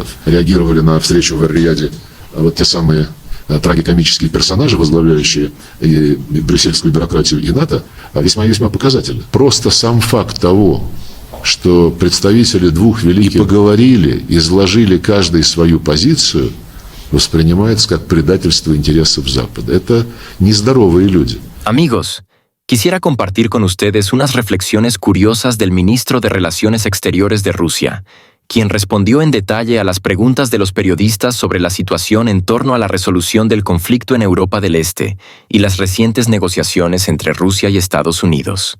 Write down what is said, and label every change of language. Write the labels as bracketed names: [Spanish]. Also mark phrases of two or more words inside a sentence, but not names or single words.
[Russian] Реагировали на встречу в Эр-Рияде вот те самые трагикомические персонажи, возглавляющие и брюссельскую бюрократию и НАТО, весьма и весьма показательны. Просто сам факт того, что представители двух великих поговорили, изложили каждый свою позицию, воспринимается как предательство интересов Запада. Это нездоровые люди. [Spanish] Amigos, quisiera compartir con ustedes unas reflexiones curiosas del ministro de Relaciones Exteriores de Rusia, quien respondió en detalle a las preguntas de los periodistas sobre la situación en torno a la resolución del conflicto en Europa del Este y las recientes negociaciones entre Rusia y Estados Unidos.